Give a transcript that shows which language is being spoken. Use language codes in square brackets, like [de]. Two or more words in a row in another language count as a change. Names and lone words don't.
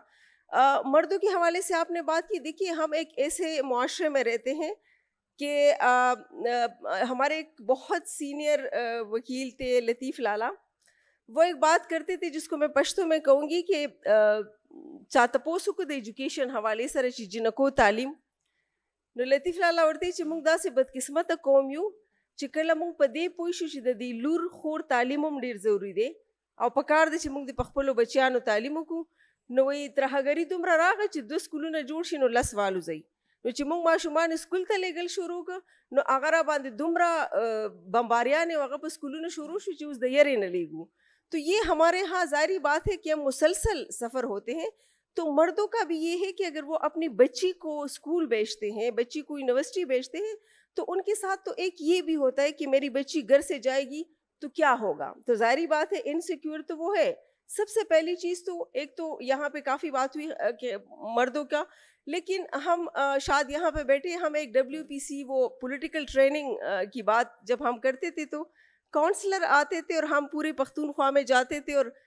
[ur] مردوں کے حوالے سے آپ نے بات کی, دیکھیے ہم ایک ایسے معاشرے میں رہتے ہیں کہ ہمارے ایک بہت سینئر وکیل تھے لطیف لالا, وہ ایک بات کرتے تھے جس کو میں پشتو میں کہوں گی کہ [ps] چاتپوسو کو ایجوکیشن حوالے سره چې جنکو تعلیم, نو لطیف لالا ورته چې موږ داسې بدقسمته قوم یو چې کله موږ په دې پوه شو چې د دې لور خور تعلیم هم ډېر ضروري دی او په کار دی چې موږ د خپلو بچیانو تعلیم وکړو. نو وایي ترهګري دومره راغله چې 2 سکولونه جوړ شي نو 10 والوځئ. نو چې موږ ماشومان اسکول ته لیږل شروع کړه نو هغه را باندې دومره بمباریانې هغه په سکولونو شروع شو چې اوس د یرې نه لیږو. [ur] تو یہ ہمارے ہاں ظاہری بات ہے کہ ہم مسلسل سفر ہوتے ہیں. تو مردوں کا بھی یہ ہے کہ اگر وہ اپنی بچی کو اسکول بھیجتے ہیں, بچی کو یونیورسٹی بھیجتے ہیں, تو ان کے ساتھ تو ایک یہ بھی ہوتا ہے کہ میری بچی گھر سے جائے گی تو کیا ہوگا. تو ظاہری بات ہے انسیکیور تو وہ ہے. سب سے پہلی چیز تو ایک تو یہاں پہ کافی بات ہوئی کہ مردوں کا, لیکن ہم شاید یہاں پہ بیٹھے ہم ایک WPC وہ [en] political training [ur] کی بات جب ہم کرتے تھے تو کونسلر آتے تھے اور ہم پورے پختونخوا میں جاتے تھے, اور